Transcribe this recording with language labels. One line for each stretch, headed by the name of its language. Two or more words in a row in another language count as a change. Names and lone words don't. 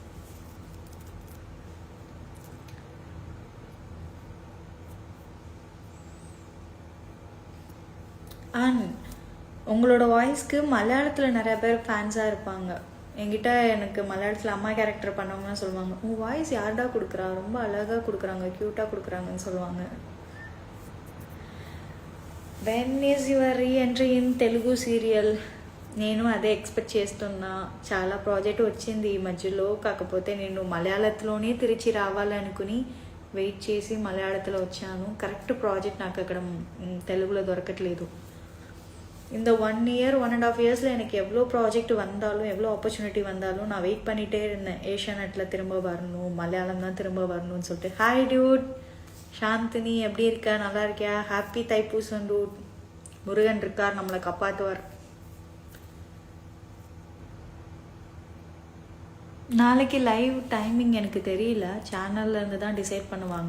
Tamil: அண்ட் உங்களோட வாய்ஸ்க்கு மலையாளத்தில் நிறைய பேர் ஃபேன்ஸாக இருப்பாங்க. என்கிட்ட எனக்கு மலையாளத்தில் அம்மா கேரக்டர் பண்ணவங்கன்னு சொல்லுவாங்க, உன் வாய்ஸ் யார்டா கொடுக்குறா, ரொம்ப அழகாக கொடுக்குறாங்க, க்யூட்டாக கொடுக்குறாங்கன்னு சொல்லுவாங்க.
English: When is your re-entry in Telugu serial?
Telugu: నేను అదే ఎక్స్పెక్ట్ చేస్తున్నా. చాలా ప్రాజెక్ట్ వచ్చింది ఈ మధ్యలో, కాకపోతే నేను మలయాళంలోనే తిరిచి రావాలనుకుని వెయిట్ చేసి మలయాళంలో వచ్చాను.
English: correct project
Telugu: నాకు అక్కడ తెలుగులో దొరకట్లేదు.
Tamil: இந்த
English: 1 year 1.5 years
Tamil: ல எனக்கு எவ்வளோ ப்ராஜெக்ட் வந்தாலும் எவ்வளோ ஆப்பர்ச்சுனிட்டி வந்தாலும் நான் வெயிட் பண்ணிகிட்டே இருந்தேன், ஏஷியாநெட்டில் திரும்ப வரணும், மலையாளம் தான் திரும்ப வரணும்னு சொல்லிட்டு.
English: Hi dude,
Tamil: சாந்தினி எப்படி இருக்கா, நல்லா இருக்கியா? ஹாப்பி தைப்பூசம் டூட். முருகன் இருக்கார், நம்மளை காப்பாற்றுவார். நாளைக்கு
English: live timing
Tamil: எனக்கு தெரியல, சேனல்லேருந்து தான் டிசைட் பண்ணுவாங்க.